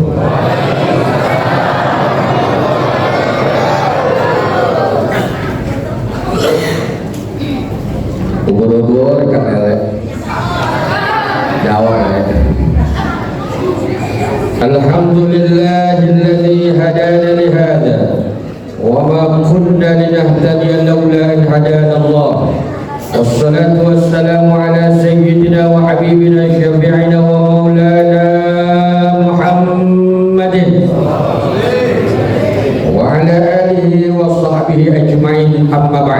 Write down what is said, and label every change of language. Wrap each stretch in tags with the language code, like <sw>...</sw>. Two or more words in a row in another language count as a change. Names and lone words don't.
<jv>Ubur-ubur kan elek Jawa elek.</jv> <ar>الحمد لله الذي هدانا لهذا وما كنا لنهتدي لولا أن هدانا الله. والصلاة والسلام على سيدنا وحبيبنا شفيعنا ومولانا محمد وعلى آله وصحبه أجمعين، أما بعد.</ar>